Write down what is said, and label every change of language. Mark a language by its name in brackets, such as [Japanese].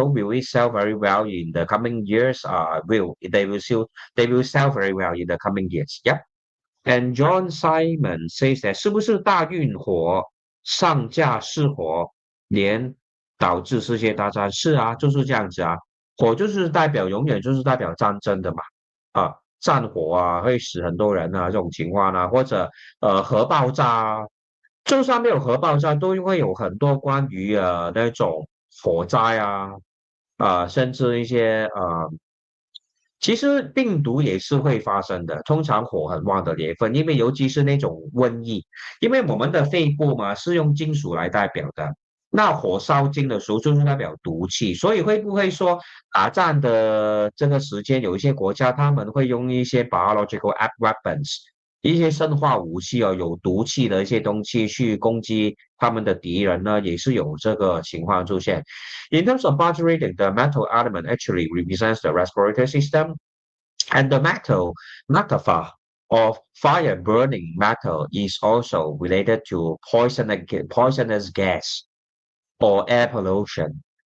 [English] So will it sell very well in the coming years? Will they will sell very well in the coming years? Yep. And John Simon says that [Chinese] 是不是大运火上架失火，连导致世界大战？是啊，就是这样子啊。火就是代表永远就是代表战争的嘛，战火啊会死很多人啊这种情况啊，或者核爆炸啊，就算没有核爆炸，都会有很多关于那种火灾啊，甚至一些其实病毒也是会发生的，通常火很旺的年份，因为尤其是那种瘟疫，因为我们的肺部嘛是用金属来代表的，那火烧金的时候就是代表毒气，所以会不会说打仗的这个时间，有一些国家他们会用一些 biological weapons，一些生化武器哦，有毒气的一些东西去攻击他们的敌人呢，也是有这个情况出现。 [English] In terms of body reading, the metal element actually represents the respiratory system, and the metaphor of fire burning metal is also related to poisonous gas or air pollution.